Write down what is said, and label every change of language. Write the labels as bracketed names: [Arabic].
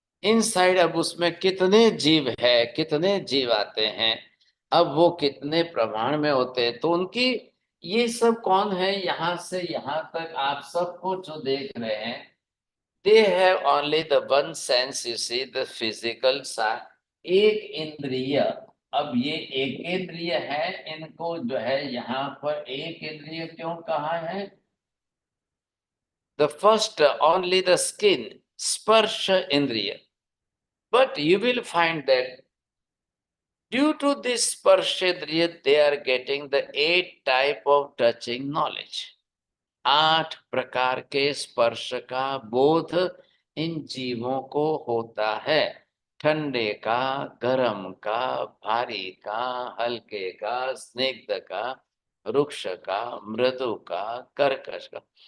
[Hindi] Inside अब उसमें कितने जीव है, कितने जीव आते हैं, अब वो कितने प्रमाण में होते हैं, तो उनकी ये सब कौन है, यहाँ से यहाँ तक आप सबको जो देख रहे हैं, [English] they have only the one sense, you see, the physical side, [Hindi] एक इंद्रिय। अब ये एक इंद्रिय है, इनको जो है यहाँ पर एक इंद्रिय क्यों कहा है? [English] The first only the skin, स्पर्श इंद्रिय, but you will find that Due to this Sparshedriya, they are getting the 8 type of touching knowledge. [Hindi] 8 प्रकार के स्पर्श का बोध इन जीवों को होता है। ठंडे का, गर्म का, भारी का, हल्के का, स्निग्ध का, रुक्ष का, मृदु का, कर्कश का।